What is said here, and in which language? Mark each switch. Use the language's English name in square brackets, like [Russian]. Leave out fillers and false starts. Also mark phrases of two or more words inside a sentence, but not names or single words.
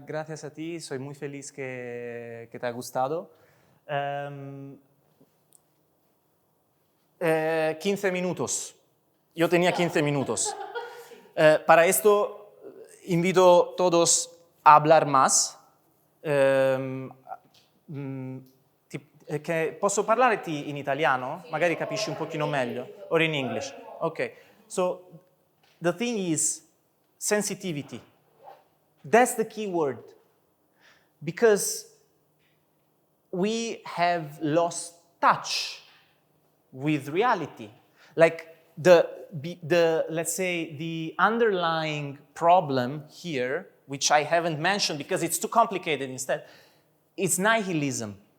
[Spanish] Gracias a ti, soy muy feliz que te ha gustado. 15 minutos. Yo tenía 15 minutos. Para esto invito a todos a hablar más. [Italian] Posso parlarti in italiano? Magari capisci un pochino meglio. [English] Or in English. Okay. So the thing is sensitivity. That's the key word. Because we have lost touch with reality. Like let's say the underlying problem here, which I haven't mentioned because it's too complicated instead, it's nihilism.